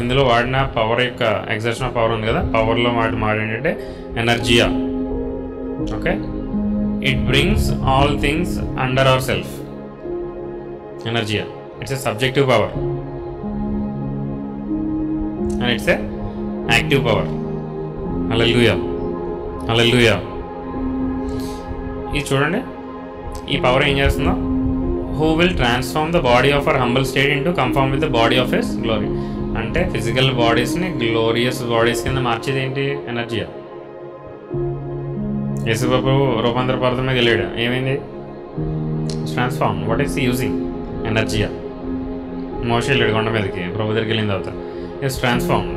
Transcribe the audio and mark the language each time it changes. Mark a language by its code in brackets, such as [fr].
[te] ఇందులో వాడిన పవర్ యొక్క [en] exertion of power [te] ఉంది కదా, పవర్లో మాట ఏంటంటే ఎనర్జియా. [en] Okay, it brings all things under ourself. Energia, it's a subjective power and it's a active power. Hallelujah, hallelujah. [te] ఇది చూడండి, ఈ పవర్ ఏం చేస్తుందో, [en] who will transform the body of our humble state into conform with the body of his glory. [te] అంటే physical బాడీస్ని glorious bodies కింద మార్చేది ఏంటి? ఎనర్జియా. యేసుబాబు రూపాంతర పర్వతం మీద వెళ్ళాడు, ఏమైంది? ట్రాన్స్ఫార్మ్. [en] What is using? [te] ఎనర్జియా. మోషే వెళ్ళాడు కొండ మీదకి, ప్రభు దగ్గరికి వెళ్ళిన తర్వాత [en] It's transform.